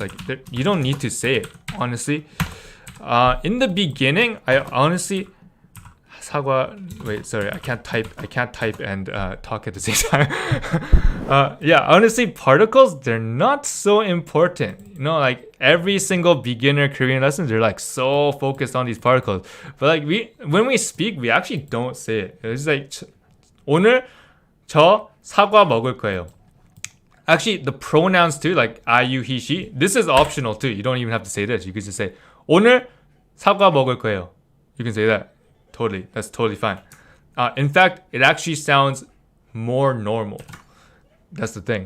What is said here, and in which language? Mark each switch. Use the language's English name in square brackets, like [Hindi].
[English] Like, you don't need to say it, honestly. In the beginning, I honestly I can't type and talk at the same time. Yeah, honestly, particles, they're not so important. You know, like every single beginner Korean lessons, they're like so focused on these particles. But like when we speak, we actually don't say it. It's like [Korean] 오늘 저 사과 먹을 거예요. [English] Actually, the pronouns too, like I, you, he, she, this is optional too. You don't even have to say this. You could just say [Korean] 오늘 사과 먹을 거예요. [English] You can say that. Totally. That's totally fine. In fact, it actually sounds more normal. That's the thing.